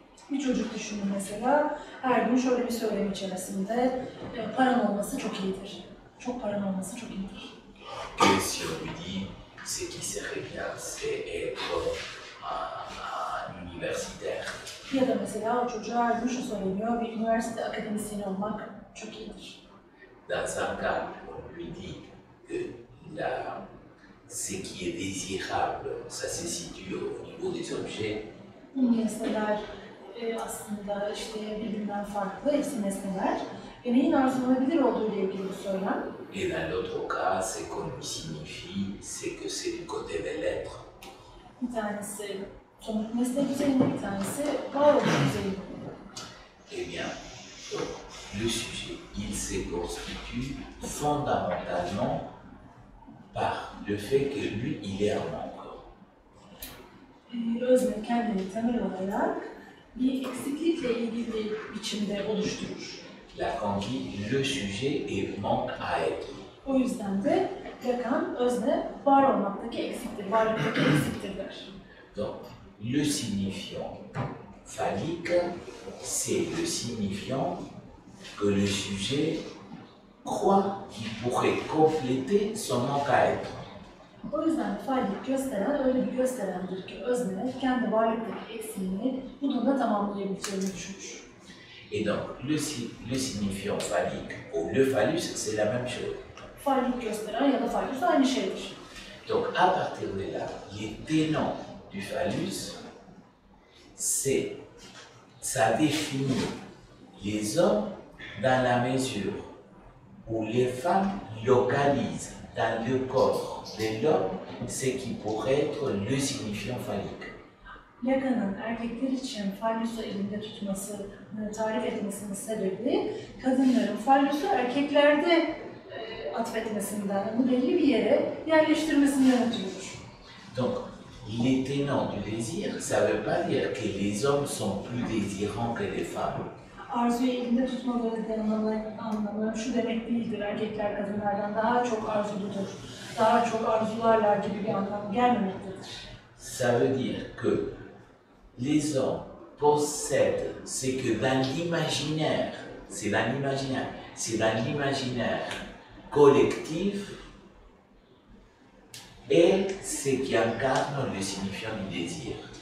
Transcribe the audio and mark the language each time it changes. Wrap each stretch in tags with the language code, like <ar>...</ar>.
<tr>Bir çocuk düşünün mesela, her gün şöyle bir söylem içerisinde paran olması çok iyidir. Çok paran olması çok iyidir.</tr> <fr>Que si on lui dit ce qui serait bien, c'est être un universitaire.</fr> <tr>Ya da mesela o çocuğa her gün şu söyleniyor, bir üniversite akademisyeni olmak çok iyidir.</tr> <fr>Dans un cas, on lui dit que ce qui est désirable, ça se situe au niveau des objets.</fr> <tr>Bu nesneler aslında işte birbirinden farklı, hepsi nesneler. Neyin arzulanabilir olduğu ile ilgili bu söylem.</tr> <fr>Et dans l'autre cas, ce qu'on lui signifie, c'est que c'est du côté de l'être.</fr> <tr>Bir tanesi somut nesne düzeyinde, bir tanesi varoluş düzeyinde.</tr> <fr>Eh bien, donc, le sujet, il se constitue fondamentalement par le fait que lui, il est un manque.</fr> <tr>Özne kendini temel olarak bir eksiklikle ilgili bir biçimde oluşturur.</tr> <fr>Lacan dit le sujet est manque à être.</fr> <tr>O yüzden de Lacan, özne var olmaktaki eksiktir, varlıktaki eksiktir der.</tr> <fr>Donc, le signifiant phallique, c'est le signifiant que le sujet croit qu'il pourrait compléter son manque à être.</fr> <tr>O yüzden fallik gösteren öyle bir gösterendir ki özne kendi varlıktaki eksiğini bununla tamamlayabileceğini düşünür.</tr> <fr>Et donc, le signifiant phallique ou le phallus, c'est la même chose.</fr> <tr>Fallik gösteren ya da fallus aynı şeydir.</tr> <fr>Donc, à partir de là, les tenants du phallus, ça définit les hommes dans la mesure où les femmes localisent dans le corps de l'homme ce qui pourrait être le signifiant phallique.</fr> <tr>Lacan'ın erkekler için fallusu elinde tutmasını tarif etmesinin sebebi kadınların fallusu erkeklerde atfetmesinden, bunu belli bir yere yerleştirmesinden ötürüdür.</tr> <fr>Donc, les tenants du désir, ça ne veut pas dire que les hommes sont plus désirants que les femmes.</fr> <tr>Arzuyu elinde tutmaları anlamı şu demek değildir, erkekler kadınlardan daha çok arzuludur, daha çok arzularlar gibi bir anlam gelmemektedir.</tr> <fr>Ça veut dire que les hommes, possède, c'est que dans l'imaginaire, c'est dans l'imaginaire collectif et ce qui incarne le signifiant du désir.</fr>